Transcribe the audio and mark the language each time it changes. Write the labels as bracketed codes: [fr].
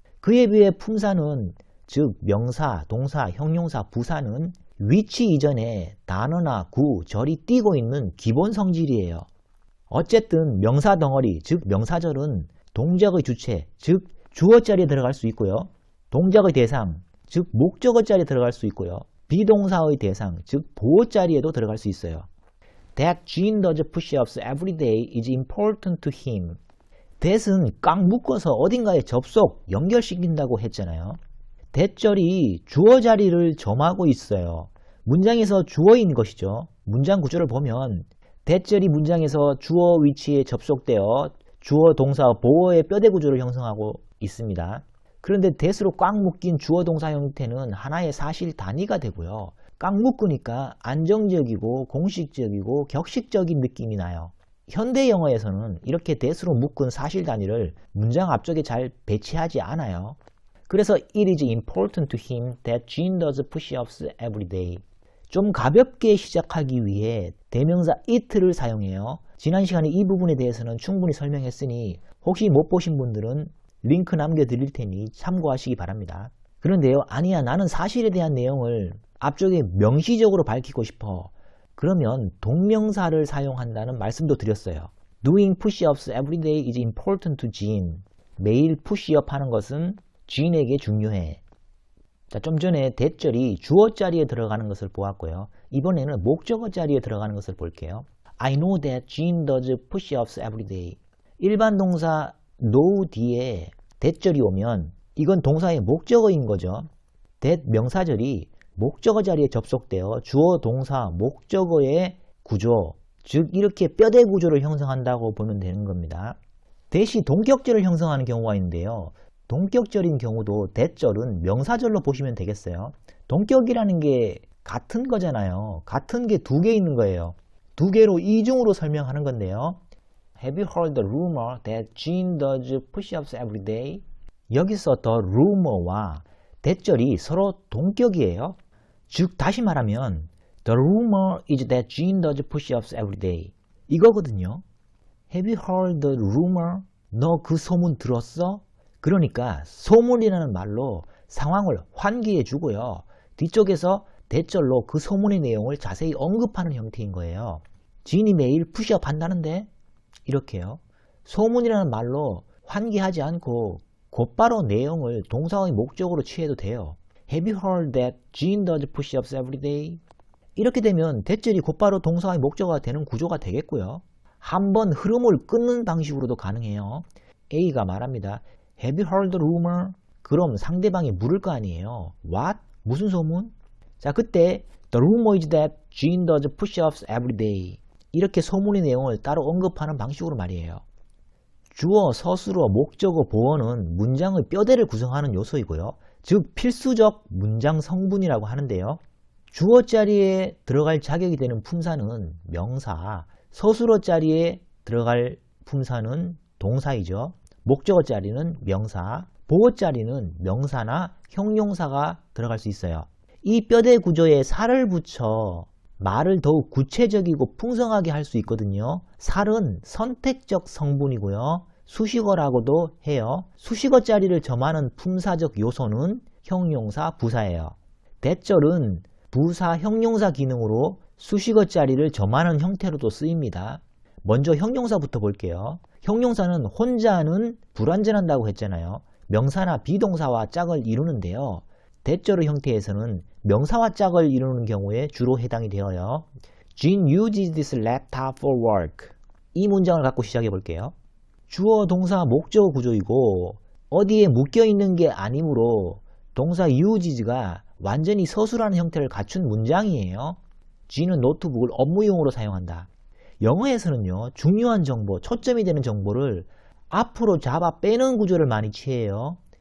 [ko] 그에 비해 품사는, 즉 명사, 동사, 형용사, 부사는 위치 이전에 단어나 구, 절이 띄고 있는 기본 성질이에요. 어쨌든 명사 덩어리, 즉 명사절은 동작의 주체, 즉 주어 자리에 들어갈 수 있고요. 동작의 대상, 즉 목적어 자리에 들어갈 수 있고요. 비동사의 대상, 즉 보어 자리에도 들어갈 수 있어요. [en] That Gene does push-ups every day is important to him. [ko] that은 꽉 묶어서 어딘가에 접속, 연결시킨다고 했잖아요. that절이 주어 자리를 점하고 있어요. 문장에서 주어인 것이죠. 문장 구조를 보면 that절이 문장에서 주어 위치에 접속되어 주어, 동사, 보어의 뼈대 구조를 형성하고 있습니다. 그런데 that으로 꽉 묶인 주어, 동사 형태는 하나의 사실 단위가 되고요. 꽉 묶으니까 안정적이고 공식적이고 격식적인 느낌이 나요. 현대 영어에서는 이렇게 that으로 묶은 사실 단위를 문장 앞쪽에 잘 배치하지 않아요. [en] 그래서 it is important to him that Gene does push-ups every day. [ko] 좀 가볍게 시작하기 위해 대명사 it를 사용해요. 지난 시간에 이 부분에 대해서는 충분히 설명했으니 혹시 못 보신 분들은 링크 남겨드릴 테니 참고하시기 바랍니다. 그런데요, 아니야, 나는 사실에 대한 내용을 앞쪽에 명시적으로 밝히고 싶어. 그러면 동명사를 사용한다는 말씀도 드렸어요. [en] Doing push-ups every day is important to Gene. [ko] 매일 푸시업 하는 것은 Gene에게 중요해. 자, 좀 전에 that절이 주어 자리에 들어가는 것을 보았고요. 이번에는 목적어 자리에 들어가는 것을 볼게요. [en] I know that Gene does push-ups every day. [ko] 일반 동사 know 뒤에 that절이 오면 이건 동사의 목적어인 거죠. that 명사절이 목적어 자리에 접속되어 주어, 동사, 목적어의 구조, 즉 이렇게 뼈대 구조를 형성한다고 보면 되는 겁니다. that이 동격절을 형성하는 경우가 있는데요. 동격절인 경우도 that절은 명사절로 보시면 되겠어요. 동격이라는 게 같은 거잖아요. 같은 게 두 개 있는 거예요. 두 개로 이중으로 설명하는 건데요. [en] Have you heard the rumor that Gene does push-ups every day? [ko] 여기서 the rumor와 that절이 서로 동격이에요. 즉 다시 말하면 [en] The rumor is that Gene does push-ups every day. [ko] 이거거든요. [en] Have you heard the rumor? [ko] 너 그 소문 들었어? 그러니까 소문이라는 말로 상황을 환기해 주고요. 뒤쪽에서 that절로 그 소문의 내용을 자세히 언급하는 형태인 거예요. 지인이 매일 푸시업 한다는데? 이렇게요. 소문이라는 말로 환기하지 않고 곧바로 내용을 동사의 목적으로 취해도 돼요. [en] Have you heard that Gene does push-ups every day? [ko] 이렇게 되면 that절이 곧바로 동사의 목적어가 되는 구조가 되겠고요. 한번 흐름을 끊는 방식으로도 가능해요. A가 말합니다. [en] Have you heard the rumor? [ko] 그럼 상대방이 물을 거 아니에요. [en] What? [ko] 무슨 소문? 자, 그때 [en] The rumor is that Gene does push-ups every day. [ko] 이렇게 소문의 내용을 따로 언급하는 방식으로 말이에요. 주어, 서술어, 목적어, 보어는 문장의 뼈대를 구성하는 요소이고요. 즉 필수적 문장 성분이라고 하는데요. 주어 자리에 들어갈 자격이 되는 품사는 명사, 서술어 자리에 들어갈 품사는 동사이죠. 목적어 자리는 명사, 보어 자리는 명사나 형용사가 들어갈 수 있어요. 이 뼈대 구조에 살을 붙여 말을 더욱 구체적이고 풍성하게 할 수 있거든요. 살은 선택적 성분이고요. 수식어라고도 해요. 수식어 자리를 점하는 품사적 요소는 형용사, 부사예요. that절은 부사, 형용사 기능으로 수식어 자리를 점하는 형태로도 쓰입니다. 먼저 형용사부터 볼게요. 형용사는 혼자는 불완전한다고 했잖아요. 명사나 비동사와 짝을 이루는데요. that절의 형태에서는 명사와 짝을 이루는 경우에 주로 해당이 되어요. [en] Gene uses this laptop for work. [ko] 이 문장을 갖고 시작해 볼게요. 주어, 동사, 목적어 구조이고 어디에 묶여있는 게 아니므로 동사 uses가 완전히 서술하는 형태를 갖춘 문장이에요. Gene은 노트북을 업무용으로 사용한다. 영어에서는요, 중요한 정보, 초점이 되는 정보를 앞으로 잡아 빼는 구조를 많이 취해요.